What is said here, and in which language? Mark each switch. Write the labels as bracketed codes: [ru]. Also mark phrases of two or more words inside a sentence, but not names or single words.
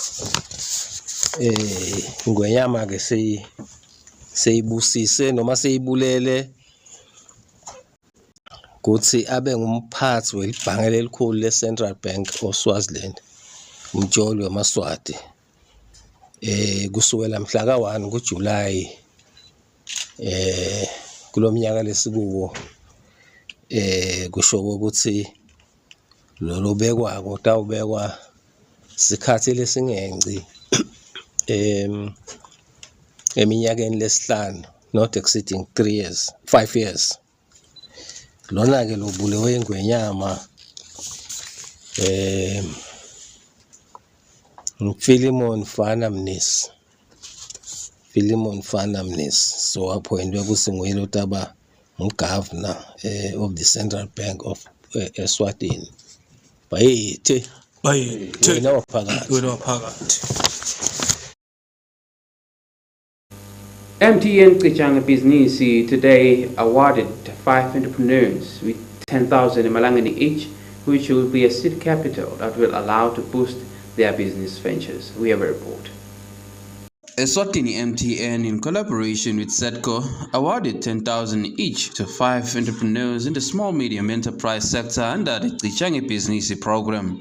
[ss] Ngwenyama-ke seyibusise noma seyibulele kuthi abe ngumphathi welibhange lelikhulu le-Central Bank of Swaziland, umtsholi weMaswati. Kusukela mhla ka-1 kuJulayi kulomnyaka lesikuwo, kusho ukuthi lo bekwako tawubekwa sikhathi lesingengci eminyakeni lesihlanu, [en] not exceeding 5 years. [ss] Lona-ke lobulewe ingwenyama Philemon Fanamnis, so appointwe kuthi nguyena otaba governor of the Central Bank of ESWATINI. Bayethe wena waphakathi. [en] MTN Qichanga Business today awarded 5 entrepreneurs with 10,000 emalangeni each, which will be a seed capital that will allow to boost their business ventures. We have a report. ESWATINI MTN, in collaboration with SEDCO, awarded 10,000 each to 5 entrepreneurs in the small-medium enterprise sector under the Qichanga Business program.